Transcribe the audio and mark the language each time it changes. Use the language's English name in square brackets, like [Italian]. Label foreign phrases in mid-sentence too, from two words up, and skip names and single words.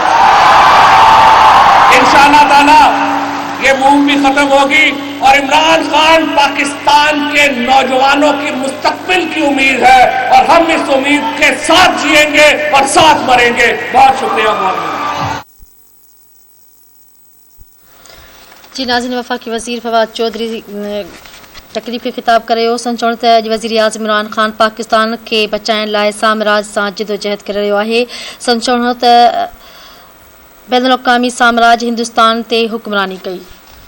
[Urdu] انشاءاللہ تعالی یہ موم بھی ختم ہوگی، اور عمران خان پاکستان کے نوجوانوں کی مستقبل کی امید ہے، اور ہم اس امید کے ساتھ جئیں گے اور ساتھ مریں گے۔ بہت شکریہ۔ جی ناظرین، وفاقی وزیر فواد چودھری [Sindhi] तकलीफ़ खे ख़िताब करे संचो त अॼु वज़ीर आज़म इमरान ख़ान पाकिस्तान खे बचाइण लाइ साम्राज सां जिदोजहद करे रहियो आहे। संचो त बैनुल अक़वामी साम्राज हिंदुस्तान ते हुक्मरानी कई।